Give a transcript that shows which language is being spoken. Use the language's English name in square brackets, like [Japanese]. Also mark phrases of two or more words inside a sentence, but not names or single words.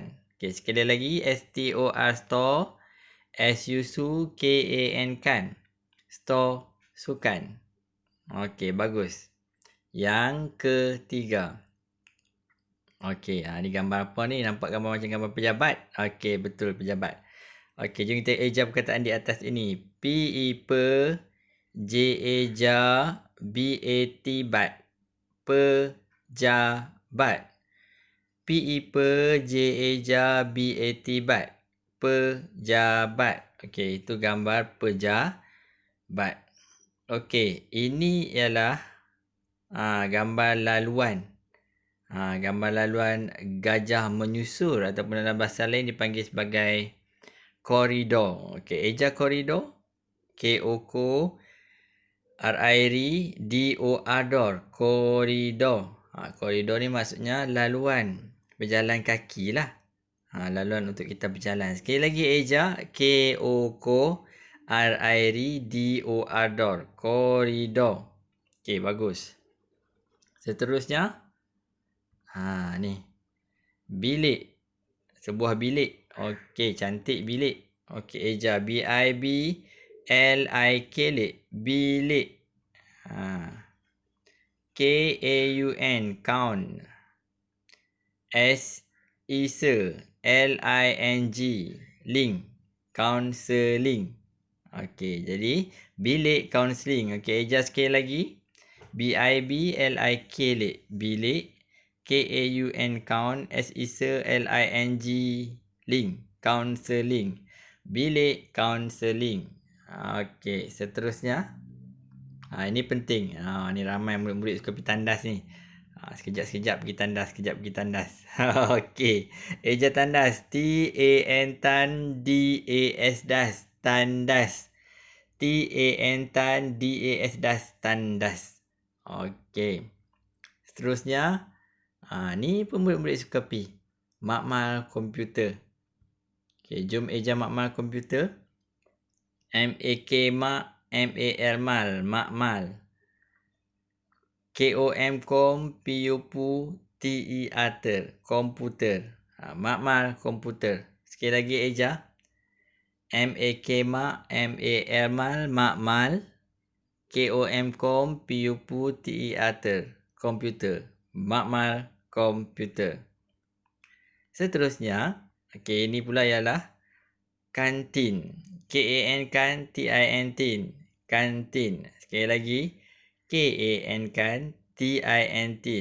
[Malay] Okey, sekali lagi. S-T-O-R store. S-U-K-A-N kan. Store sukan. Okey, bagus. Yang ketiga. Okey, ni gambar apa ni? Nampak gambar macam gambar pejabat? Okey, betul pejabat. Okey, jom kita eja perkataan di atas ini. P-I-P J-A-J B-A-T bat. Pejabat. P-I-P J-A-J B-A-T bat. Pejabat. Okey, itu gambar pejabat. Okey, ini ialah gambar laluan. Gambar laluan gajah menyusur ataupun dalam bahasa lain dipanggil sebagai koridor. Okey, eja koridor. K-O-R-I-D-O-R. Koridor. Koridor ni maksudnya laluan berjalan kaki lah. Laluan untuk kita berjalan. Sekali lagi eja K-O-R-I-D-O-R. Koridor. Okey, bagus. Seterusnya. Ni. Bilik. Sebuah bilik. Okey, cantik bilik. Okey, eja B-I-B-L-I-K. Bilik. K-A-U-N. Count. S-I-S. L-I-N-G. Link. Counseling. Okey, jadi bilik counseling. Okey, eja sekali lagi. B-I-B-L-I-K. Bilik. K-A-U-N count. S-I-S. L-I-N-G. Link. Counseling. Bilik counseling. Okey, seterusnya. Ini penting. Ni ramai murid-murid suka pergi tandas ni. Sekejap-sekejap pergi tandas, sekejap pergi tandas. Okey. Eja tandas. T-A-N tan D-A-S das. Tandas. T-A-N tan D-A-S das. Tandas. Okey. Seterusnya. Ni pun murid-murid suka pergi. Makmal komputer. Okey, jom eja makmal komputer. M-A-K mak, M-A-L mal, makmal. K-O-M kom, P-U-P-U, T-E-R-ter, komputer. Makmal komputer. Sekali lagi Eja. M-A-K mak, M-A-L mal, makmal. K-O-M kom, P-U-P-U, T-E-R-ter, komputer. Makmal komputer. Seterusnya, okey, ini pula ialah kantin. K-A-N kan, T-I-N tin. Kantin. Sekali lagi. K-A-N kan, T-I-N tin.